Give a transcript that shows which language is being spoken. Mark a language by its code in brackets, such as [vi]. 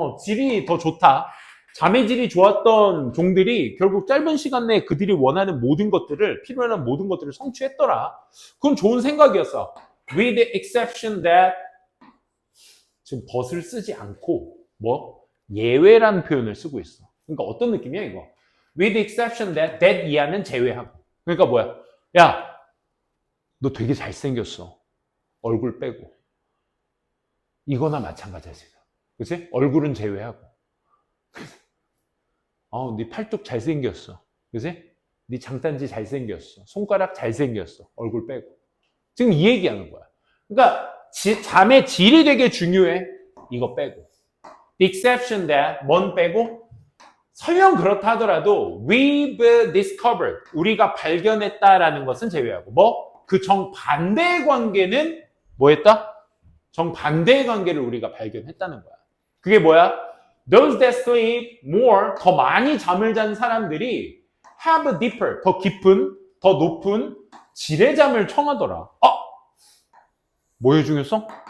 [ko] 질이 더 좋다. 잠의 질이 좋았던 종들이 결국 짧은 시간 내에 그들이 원하는 모든 것들을, 필요한 모든 것들을 성취했더라. 그건 좋은 생각이었어. [en] With the exception that, [ko] 지금 but을 쓰지 않고 예외라는 표현을 쓰고 있어. 그러니까 어떤 느낌이야 이거? [en] With the exception that [ko] 이하는 제외하고. 그러니까 뭐야? 야, 너 되게 잘생겼어. 얼굴 빼고. 이거나 마찬가지야 지금. 그치? 얼굴은 제외하고. 네 팔뚝 잘생겼어. 그치? 네 장단지 잘생겼어. 손가락 잘생겼어. 얼굴 빼고. 지금 이 얘기하는 거야. 그러니까 잠의 질이 되게 중요해. 이거 빼고. [en] The exception that, [ko] 뭔 빼고? 설령 그렇다 하더라도 [en] we've discovered, [ko] 우리가 발견했다라는 것은 제외하고 뭐? 그 정반대의 관계는 뭐 했다? 정반대의 관계를 우리가 발견했다는 거야. 그게 뭐야? [en] Those that sleep more, [ko] 더 많이 잠을 잔 사람들이 [en] have a deeper, [ko] 더 깊은, 더 높은 질의 잠을 청하더라. 뭐의 중요성?